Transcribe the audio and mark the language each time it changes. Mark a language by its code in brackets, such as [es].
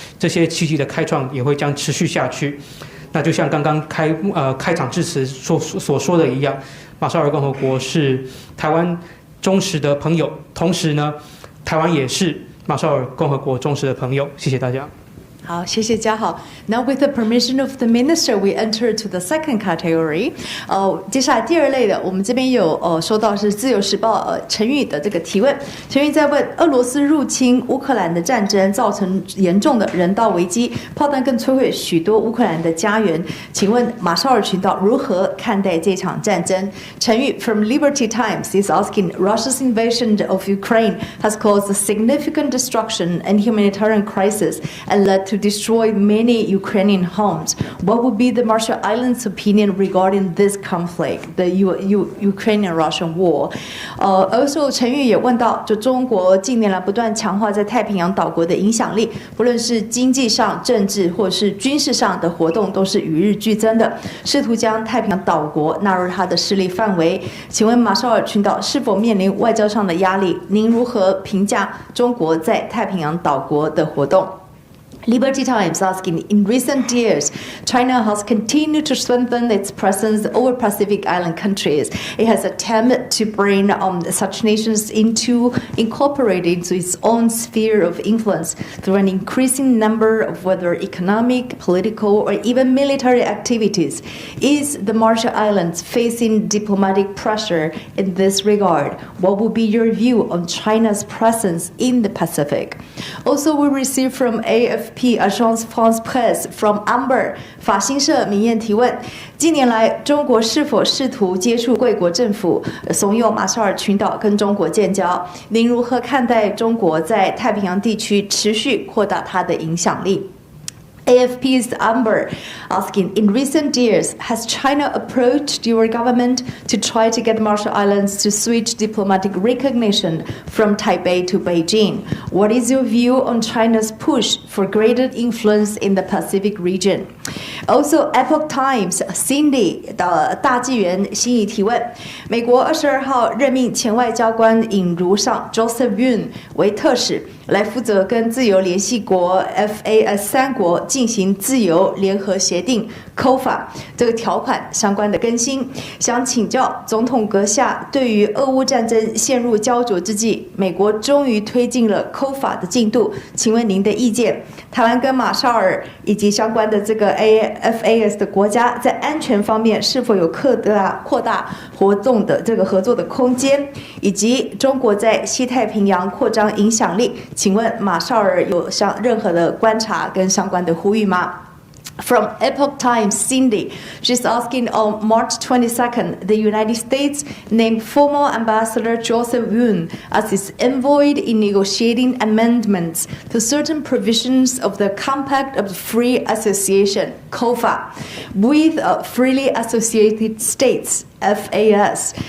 [zh] 这些契机的开创也会将持续下去。那就像刚刚开场致辞所说的一样，马绍尔共和国是台湾忠实的朋友，同时呢，台湾也是马绍尔共和国忠实的朋友。谢谢大家。好，谢谢嘉豪。 [en] Now, with the permission of the minister, we enter to the second category. [zh] 接下来第二类的，我们这边有收到是自由时报陈宇的这个提问。陈宇在问：俄罗斯入侵乌克兰的战争造成严重的人道危机，炮弹更摧毁许多乌克兰的家园。请问马绍尔群岛如何看待这场战争？ [en] 陈宇 from Liberty Times is asking: Russia's invasion of Ukraine has caused a significant destruction and humanitarian crisis and led to destroy many Ukrainian homes. What would be the Marshall Islands' opinion regarding this conflict, the Ukrainian-Russian war? [zh] Also, 陈宇也问到，就中国近年来不断强化在太平洋岛国的影响力，不论是经济上、政治或是军事上的活动，都是与日俱增的，试图将太平洋岛国纳入他的势力范围。请问马绍尔群岛是否面临外交上的压力？您如何评价中国在太平洋岛国的活动？ [en] Liberty Times asking: In recent years, China has continued to strengthen its presence over Pacific Island countries. It has attempted to bring such nations incorporate into its own sphere of influence through an increasing number of whether economic, political, or even military activities. Is the Marshall Islands facing diplomatic pressure in this regard? What would be your view on China's presence in the Pacific? Also, we received from AFP Agence France Presse from Amber [zh] 法新社民验提问：近年来，中国是否试图接触贵国政府，怂恿马绍尔群岛跟中国建交？您如何看待中国在太平洋地区持续扩大它的影响力？ [en] AFP's Amber asking: In recent years, has China approached your government to try to get the Marshall Islands to switch diplomatic recognition from Taipei to Beijing? What is your view on China's push for greater influence in the Pacific region? [zh] Also, Epoch Times Cindy 的大纪元心仪提问：美国22号任命前外交官尹如上 Joseph Yun 为特使，来负责跟自由联系国 FAS3国进行自由联合协定 COFA 这个条款相关的更新。想请教总统阁下，对于俄乌战争陷入焦灼之际，美国终于推进了 COFA 的进度，请问您的意见？台湾跟马绍尔以及相关的这个 FAS 的国家在安全方面是否有扩大活动的这个合作的空间，以及中国在西太平洋扩张影响力，请问马绍尔有任何的观察跟相关的呼吁吗 [en] ？From Epoch Times, Cindy, she's asking on March 22nd, the United States named former Ambassador Joseph Woon as its envoy in negotiating amendments to certain provisions of the Compact of Free Association, COFA, with freely associated states. FAS.